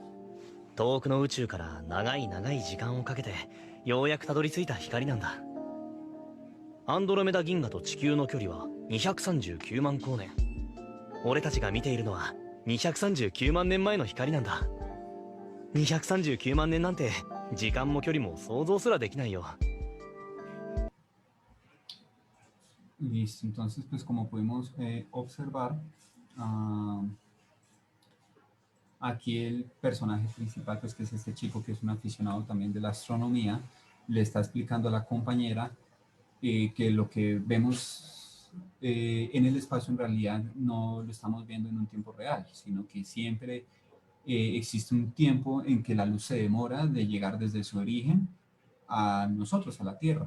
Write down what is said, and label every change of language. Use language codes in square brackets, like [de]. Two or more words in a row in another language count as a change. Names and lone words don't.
[ja] 遠くの宇宙から長い長い時間をかけてようやくたどり着いた光なんだ。アンドロメダ銀河と地球の距離は239万光年。俺たちが見ているのは239万年前の光なんだ。239万年なんて時間も距離も想像すらできないよ。 [es] Listo, entonces pues como pudimos observar, aquí el personaje principal, pues que es este chico que es un aficionado también de la astronomía, le está explicando a la compañera que lo que vemos en el espacio en realidad no lo estamos viendo en un tiempo real, sino que siempre existe un tiempo en que la luz se demora de llegar desde su origen a nosotros, a la Tierra.